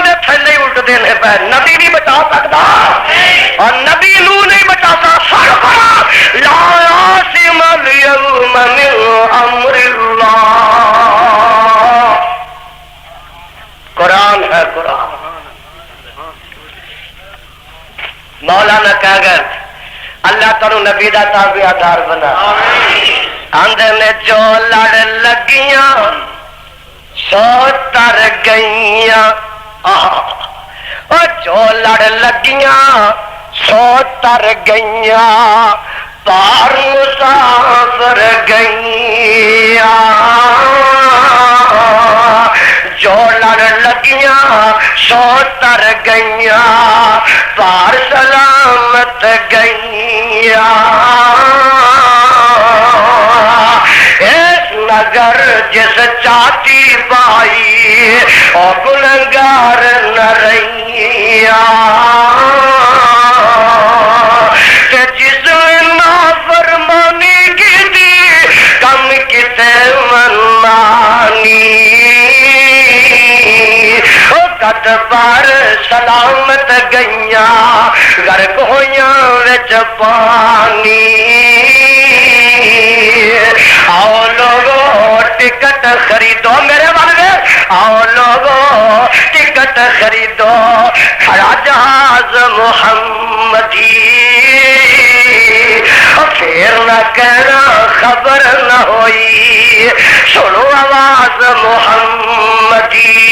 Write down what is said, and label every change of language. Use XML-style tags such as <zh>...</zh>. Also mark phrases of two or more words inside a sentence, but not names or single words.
<pa>دے تھلے الٹدے نے پے نبی نہیں بچا سکتا اور نبی نو نہیں بچاتا</pa> <ar>لا عاصم اليوم من امر اللہ</ar> <pa>قرآن ہے قرآن مولانا کہہ گئے اللہ تعالی نبی دا تابع دار بنا آندے نے جو لڑ لگیاں سو تر گئیاں او جو لڑ لگیاں سو تر گئیاں پار مسافر گئیاں جو لڑ لگیاں سو تر گئیاں پار سلامت گئیاں اس نگر جس چاٹی پائی او گنہگار نہ رہیاں تے جس نافرمانی کی دی کم کتے منمانی کٹ بار سلامت گئیاں غرق ہویاں وچ پانی آؤ لوگو ٹکٹ خریدو میرے والے آؤ لوگو ٹکٹ خریدو کھڑا جہاز محمدی پھر نہ کہنا خبر نہ ہوئی سنو آواز محمدی</pa>